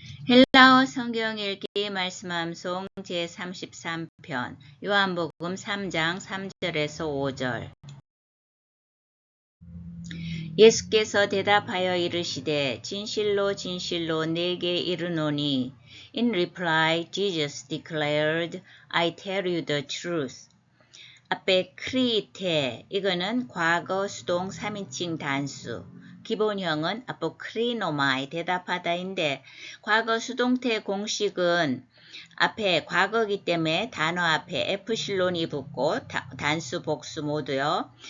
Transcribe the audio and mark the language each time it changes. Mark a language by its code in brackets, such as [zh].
[ko] 헬라어 성경 읽기 말씀 암송 제33편 요한복음 3장 3절에서 5절. 예수께서 대답하여 이르시되 진실로 진실로 내게 이르노니 [en] In reply Jesus declared, I tell you the truth. [ko] 앞에 크리테 이거는 과거 수동 3인칭 단수. 기본형은 아포크리노마이 대답하다인데 과거 수동태 공식은 앞에 과거기 때문에 단어 앞에 에프실론이 붙고 단수 복수 모두요.